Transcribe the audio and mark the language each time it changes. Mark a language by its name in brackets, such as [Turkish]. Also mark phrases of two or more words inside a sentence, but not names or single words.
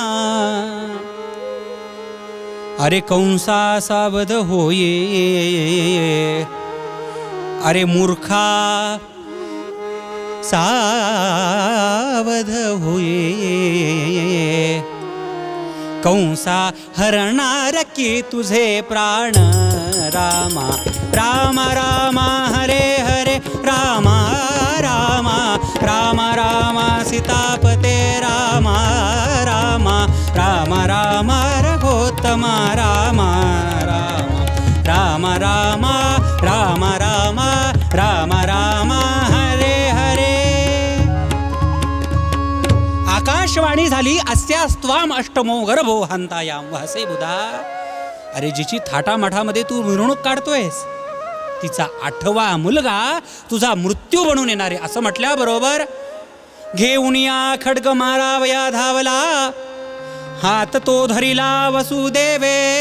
[Marathi] अरे कंसा सावध होये, अरे मूर्खा सावध होये. कंसा हरणार की तुझे प्राण. [Sanskrit] रामा राम राम हरे हरे रामा राम राम राम सीतापते रामा राम राम राम रघोत्तम राम राम राम राम राम राम राम हरे हरे. [Marathi] आकाशवाणी झाली, [Sanskrit] अस्यास्त्वाम अष्टमो गर्भो हंतायाम वहसे बुधा. [Marathi] अरे जिची थाटामाठामध्ये तू मिरवणूक काढतोयस, तिचा 8वा मुलगा तुझा मृत्यू बनून येणार आहे. असं म्हटल्याबरोबर घेऊन या खड्ग मारावया धावला, हात तो धरिला वसुदेवे.